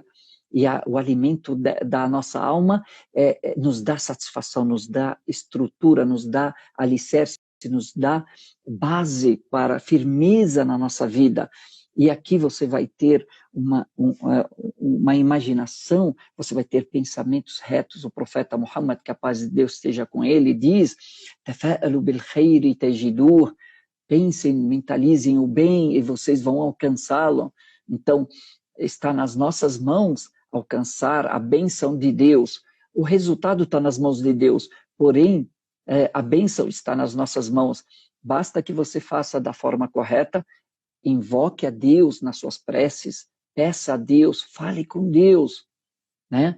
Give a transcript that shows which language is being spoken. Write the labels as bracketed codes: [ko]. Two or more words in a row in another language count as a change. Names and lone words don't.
[pt] E o alimento da nossa alma nos dá satisfação, nos dá estrutura, nos dá alicerce, nos dá base para firmeza na nossa vida. E aqui você vai ter uma imaginação, você vai ter pensamentos retos. O profeta Muhammad, que a paz de Deus esteja com ele, diz: [ar] "تفاءلوا بالخير تجدوه", [pt] pensem, mentalizem o bem e vocês vão alcançá-lo. Então, está nas nossas mãos alcançar a bênção de Deus. O resultado está nas mãos de Deus, porém, a bênção está nas nossas mãos. Basta que você faça da forma correta, invoque a Deus nas suas preces, peça a Deus, fale com Deus, né?